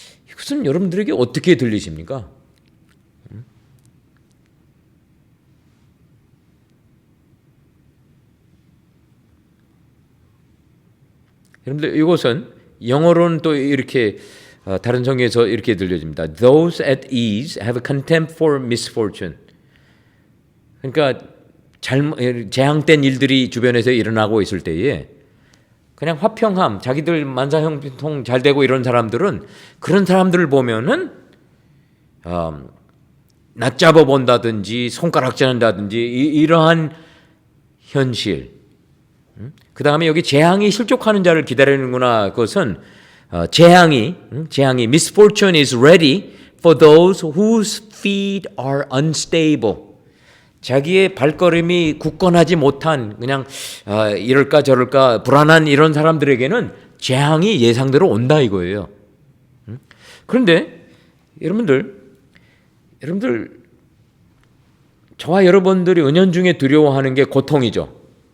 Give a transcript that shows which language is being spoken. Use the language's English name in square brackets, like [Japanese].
[Korean] 이것은 여러분들에게 어떻게 들리십니까? 여러분들 이것은 영어로는 또 이렇게 다른 성경에서 이렇게 들려집니다. [English] Those at ease have contempt for misfortune. [Korean] 그러니까 재앙된 일들이 주변에서 일어나고 있을 때에 그냥 화평함, 자기들 만사형통 잘 되고 이런 사람들은 그런 사람들을 보면은 낮잡아 본다든지 손가락질한다든지 이러한 현실. 그 다음에 여기 재앙이 실족하는 자를 기다리는구나. 그것은 재앙이 [English] misfortune is ready for those whose feet are unstable. [Korean] 자기의 발걸음이 굳건하지 못한 그냥 이럴까 저럴까 불안한 이런 사람들에게는 재앙이 예상대로 온다 이거예요. 그런데 여러분들 저와 여러분들이 은연중에 두려워하는 게 고통이죠.